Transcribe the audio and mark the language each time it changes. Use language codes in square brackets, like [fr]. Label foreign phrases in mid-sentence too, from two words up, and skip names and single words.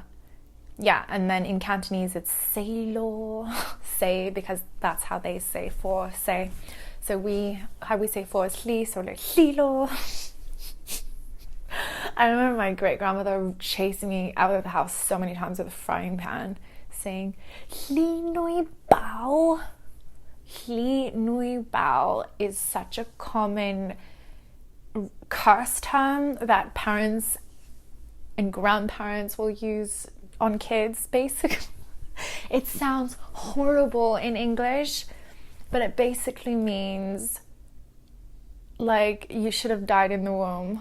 [en] Yeah, and then in Cantonese it's [yue] say lo, [en] say, because that's how they say for, say. So how we say for is li, so like [yue] li lo. [en] I remember my great grandmother chasing me out of the house so many times with a frying pan, saying [yue] li nui bao. Li nui bao [en] is such a common curse term that parents and grandparents will use on kids, basically. It sounds horrible in English, but it basically means like you should have died in the womb.